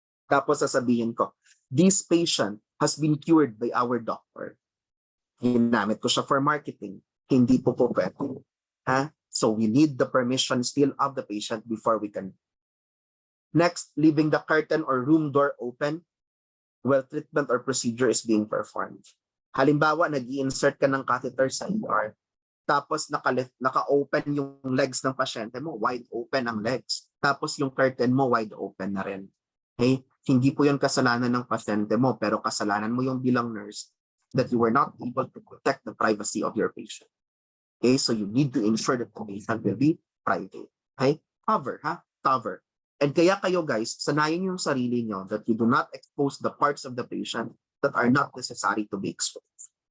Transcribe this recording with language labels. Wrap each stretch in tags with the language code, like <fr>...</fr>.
<tl>Tapos sasabihin ko,</tl> <en>this patient has been cured by our doctor.</en> <tl>Ginamit ko siya</tl> <en>for marketing.</en> <tl>Hindi po pwede.</tl> <en>So we need the permission still of the patient before we can. Next, leaving the curtain or room door open while treatment or procedure is being performed.</en> <tl>Halimbawa, nag-i-insert ka ng catheter sa ER, tapos naka-open yung legs ng pasyente mo,</tl> <en>wide open</en> <tl>ang legs. Tapos yung curtain mo,</tl> <en>wide open</en> <tl>na rin. Okay? Hindi po yung kasalanan ng pasyente mo, pero kasalanan mo yung bilang nurse</tl> <en>that you were not able to protect the privacy of your patient. Okay, so you need to ensure that the patient will be private. Okay, cover. Cover. And</en> <tl>kaya kayo guys, sanayin yung sarili nyo</tl> <en>that you do not expose the parts of the patient that are not necessary to be exposed.</en>